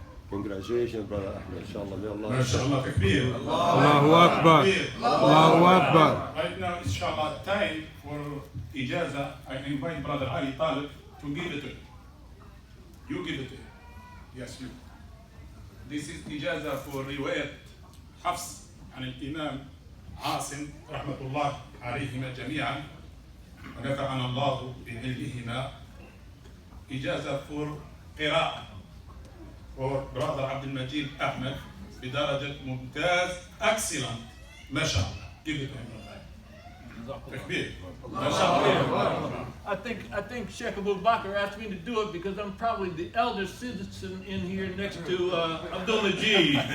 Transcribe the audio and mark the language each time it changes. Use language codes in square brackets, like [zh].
[en] Congratulations, brother Ahmed. Inshallah, may Allah. MashaAllah, takbir. Allahu Akbar. Allahu Akbar. Right now, inshallah, time for ijaza. I invite Brother Ali Talib to give it to him. You give it to him. Yes, you. This is ijaza for [ar] رواية حفص عن الإمام عاصم رحمة الله عليهما جميعا ونفعنا الله بعلمهما. إجازة for قراءة for brother عبد المجيد أحمد بدرجة ممتاز excellent ما شاء الله. [en] Give it to him. تكبير. [ar] ما شاء الله. [en] I think Sheikh Abu Bakr asked me to do it because I'm probably the eldest citizen in here next to Abdul Majeed.